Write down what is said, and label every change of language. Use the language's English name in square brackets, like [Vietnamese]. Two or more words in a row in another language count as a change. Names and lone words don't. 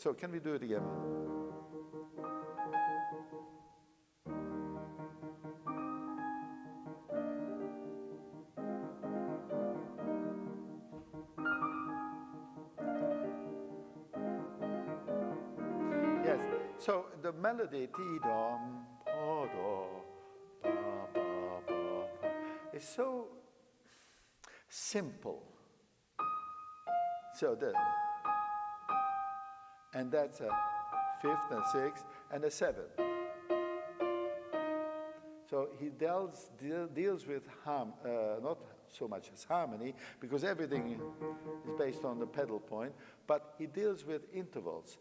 [English] So can we do it again? Yes. So the melody ti-dom, pa-do, pa-pa-pa, is so simple. So and that's a fifth and sixth and a seventh. So he deals with not so much as harmony, because everything is based on the pedal point, but he deals with intervals.